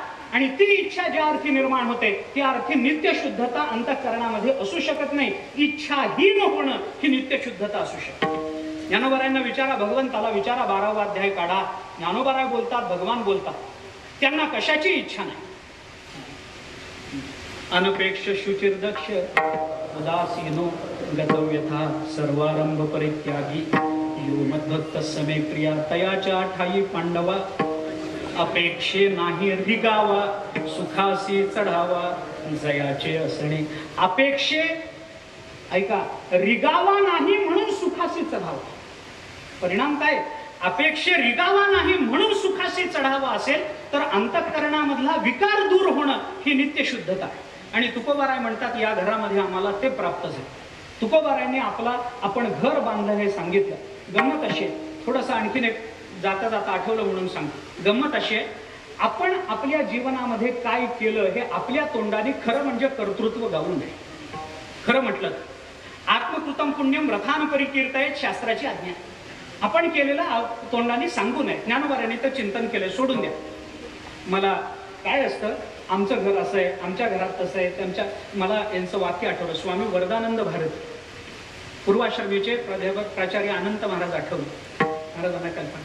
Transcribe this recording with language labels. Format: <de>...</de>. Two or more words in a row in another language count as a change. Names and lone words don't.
<mr>आणि ती इच्छा ज्या अर्थी निर्माण होते त्या अर्थी नित्य शुद्धता अंतःकरणामध्ये असू शकत नाही. इच्छाहीन होणं ही नित्य शुद्धता असू शकते. ज्ञानोबारायांना विचारा, भगवंताला विचारा, 12वा अध्याय काढा. ज्ञानोबाराय बोलतात, भगवान बोलतात, त्यांना कशाची इच्छा नाही.</mr> <sa>अनपेक्ष शुचिर्दक्ष उदासीनो गतव्यथा सर्वारंभ परित्यागी यो मद्भक्त समे प्रिया</sa> <mr>तयाच्या ठाई पांडवा. अपेक्षे नाही रिगावा सुखासी चढावा जयाचे असणे. अपेक्षे, ऐका, रिगावा नाही म्हणून सुखासी चढावा. परिणाम काय? अपेक्षे रिगावा नाही म्हणून सुखासी चढावा असेल तर अंतःकरणामधला विकार दूर होणं ही नित्य शुद्धता आहे. आणि तुकोबाराय म्हणतात या घरामध्ये आम्हाला ते प्राप्त झाले. तुकोबारायने आपण घर बांधलं हे सांगितलं. गंमत अशी आहे, थोडंसं आणखीन एक जाता जाता आठवलं म्हणून सांगतो. गंमत अशी आहे, आपण आपल्या जीवनामध्ये काय केलं हे आपल्या तोंडाने खरं म्हणजे कर्तृत्व गाऊ नये. खरं म्हटलं</mr> <sa>आत्मकृतम पुण्यम रथान परिकीर्तयेत</sa> <mr>शास्त्राची आज्ञा. आपण केलेलं तोंडाने सांगू नये. ज्ञानोबारांनी तर चिंतन केलं, सोडून द्या. मला काय असतं, आमचं घर असं आहे, आमच्या घरात तसं आहे. त्यांच्या मला यांचं वाक्य आठवलं. स्वामी वरदानंद भारती, पूर्वाश्रमीचे प्राध्यापक प्राचार्य अनंत महाराज आठवले, महाराजांना कल्पना.</mr>